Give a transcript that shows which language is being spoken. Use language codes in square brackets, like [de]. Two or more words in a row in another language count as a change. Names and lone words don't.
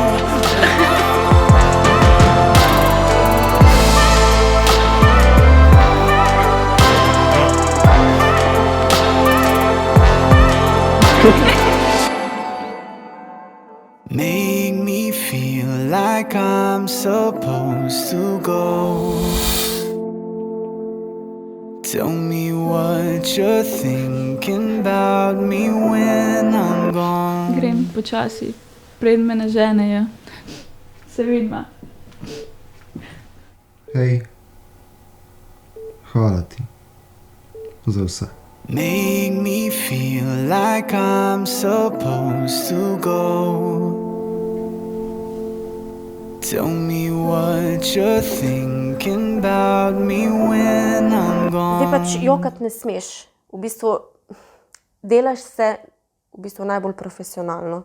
[en] Make me feel like I'm supposed to go. Tell me what you're thinking about me when I'm gone. [sl] Grem počasi, preden me naženejo. Se vidva. Hej, hvala ti za vse. [en] Make me feel like I'm supposed to go. Tell me what you're thinking about me when I'm gone. [sl] Zdaj pač jokat ne smeš. V bistvu delaš se v bistvu najbolj profesionalno.